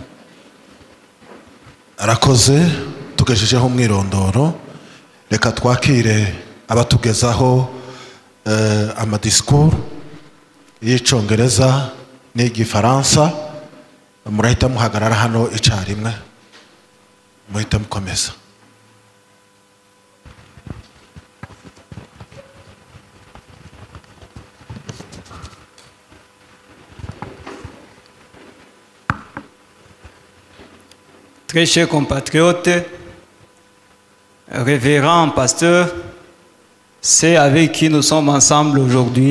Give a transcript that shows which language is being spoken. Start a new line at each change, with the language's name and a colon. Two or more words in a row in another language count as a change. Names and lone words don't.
Kinyarwanda: Arakoze, tugejejeho umwirondoro. Reka twakire abatugezaho amadisikuru y'icyongereza n'igifaransa. Murahita muhagarara hano icyarimwe, muhita mukomeza.
French: Très chers compatriotes, révérends pasteurs, c'est avec qui nous sommes ensemble aujourd'hui.